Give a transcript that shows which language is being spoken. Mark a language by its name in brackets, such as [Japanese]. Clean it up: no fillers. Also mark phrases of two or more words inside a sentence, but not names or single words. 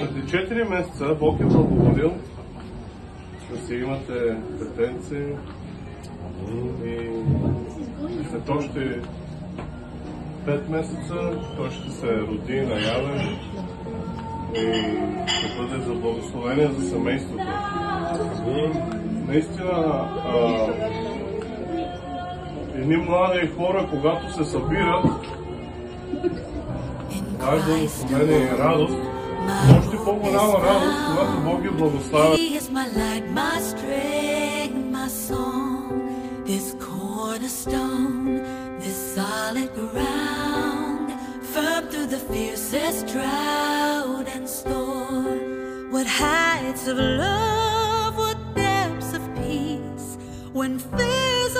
[Bulgarian] Преди 4 месеца Бог е благоволил да си имате детенци и след още 5 месеца той ще се роди наявен и ще бъде за благословение за семейството. Наистина, едни млади хора, когато се събират, това е благословение и радост, но още по-голяма радост, когато Бог ги благославя. [English] This cornerstone, this solid ground, firm through the fiercest drought and storm. What heights of love, what depths of peace, when fear